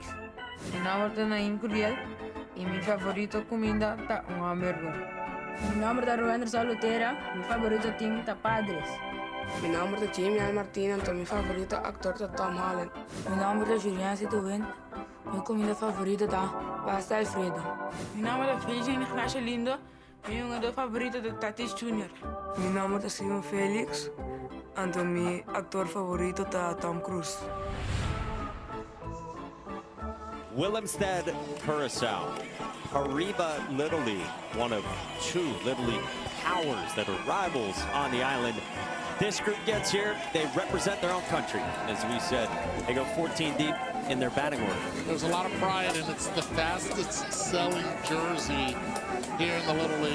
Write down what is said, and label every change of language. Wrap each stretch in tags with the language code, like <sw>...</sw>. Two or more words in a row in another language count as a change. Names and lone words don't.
<nl>Mijn naam is Naim Curiel en mijn favoriete comida is een hamburger. Mijn naam is Ruender Salutera. Mijn favoriete team is Padres. Mijn naam is Jamie L. Martina en mijn favoriete acteur is Tom Holland. Mijn naam is Julian Zitowen. Mijn</nl> <es>comida favorita</es> <nl>is pasta Alfredo. Mijn naam is Felix Ignacio Lindo. Mijn jongen favoriete is Tatis Jr. Mijn naam is Steven Felix. En mijn acteur favorito is Tom Cruise.</nl> <en>Willemstad, Curacao. Hariba Little League, one of 2 Little League powers that are rivals on the island. This group gets here, they represent their own country. As we said, they go 14 deep in their batting order. There's a lot of pride, and it's the fastest selling jersey here in the Little League.</en>